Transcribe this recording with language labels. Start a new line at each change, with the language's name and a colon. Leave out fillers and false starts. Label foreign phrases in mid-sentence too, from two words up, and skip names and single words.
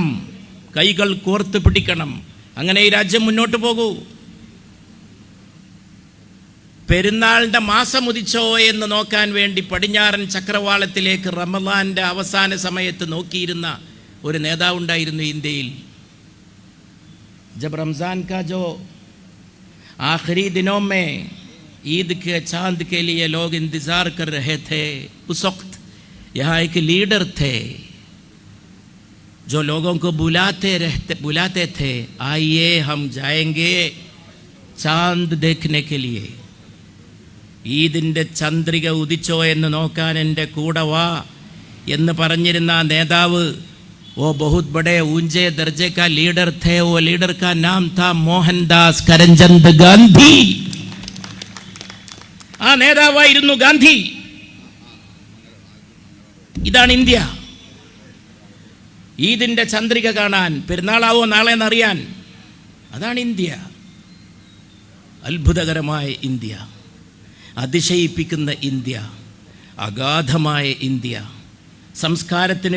Malayalam: കൈകൾ കോർത്ത് പിടിക്കണം. അങ്ങനെ ഈ രാജ്യം മുന്നോട്ട് പോകൂ. പെരുന്നാളിൻ്റെ മാസം ഉദിച്ചോ എന്ന് നോക്കാൻ വേണ്ടി പടിഞ്ഞാറൻ ചക്രവാളത്തിലേക്ക് റമദാൻ്റെ അവസാന സമയത്ത് നോക്കിയിരുന്ന ഒരു നേതാവുണ്ടായിരുന്നു ഇന്ത്യയിൽ.
Hindi: जब रमज़ान का जो आखिरी दिनों में ईद के चांद के लिए लोग इंतज़ार कर रहे थे, उस वक्त यहाँ एक लीडर थे जो लोगों को बुलाते थे, आइए हम जाएंगे चांद देखने के लिए.
Malayalam: ഈദിൻ്റെ ചന്ദ്രിക ഉദിച്ചോ എന്ന് നോക്കാൻ എൻ്റെ കൂടെ വാ എന്ന് പറഞ്ഞിരുന്ന നേതാവ്,
Hindi: वो बहुत बड़े ऊंचे दर्जे का लीडर थे. वो लीडर का नाम था मोहनदास करमचंद गांधी.
Malayalam: ആ നേതാവായിരുന്നു ഗാന്ധി. ഇതാണ് ഇന്ത്യ. ഈദിൻ്റെ ചന്ദ്രിക കാണാൻ, പെരുന്നാളാവോ നാളെ എന്നറിയാൻ, അതാണ് ഇന്ത്യ. അത്ഭുതകരമായ ഇന്ത്യ, അതിശയിപ്പിക്കുന്ന ഇന്ത്യ, അഗാധമായ ഇന്ത്യ, സംസ്കാരത്തിന്